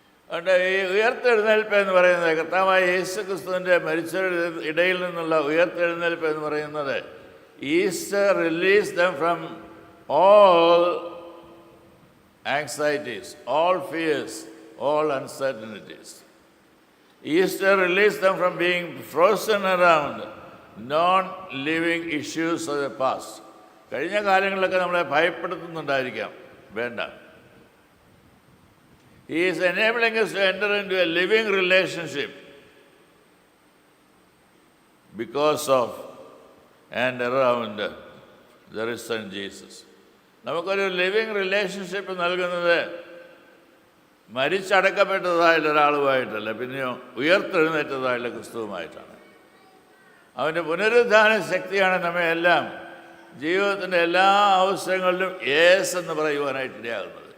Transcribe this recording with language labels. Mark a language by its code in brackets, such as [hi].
[ml] അതുകൊണ്ട് ഈ ഉയർത്തെഴുന്നേൽപ്പ് എന്ന് പറയുന്നത്, കർത്താവായ യേശു ക്രിസ്തുവിൻ്റെ മരിച്ചവരുടെ ഇടയിൽ നിന്നുള്ള ഉയർത്തെഴുന്നേൽപ്പ് എന്ന് പറയുന്നത്, [en] Easter release them from all anxieties, all fears, all uncertainties. Easter released them from being frozen around non-living issues of the past. [ml] കഴിഞ്ഞ കാലങ്ങളിലൊക്കെ നമ്മളെ ഭയപ്പെടുത്തുന്നുണ്ടായിരിക്കാം, വേണ്ട. [en] He is enabling us to enter into a living relationship because of and around the risen Jesus. [ml] നമുക്കൊരു living relationship നൽകുന്നത് മരിച്ചടക്കപ്പെട്ടതായുള്ള ഒരാളുമായിട്ടല്ല, പിന്നെയോ ഉയർത്തെഴുന്നേറ്റതായുള്ള ക്രിസ്തുവുമായിട്ടാണ്. അവൻ്റെ പുനരുദ്ധാന ശക്തിയാണ് നമ്മെ എല്ലാം ജീവിതത്തിൻ്റെ എല്ലാ അവസരങ്ങളിലും യേസ് എന്ന് പറയുവാനായിട്ടിടയാകുന്നത്.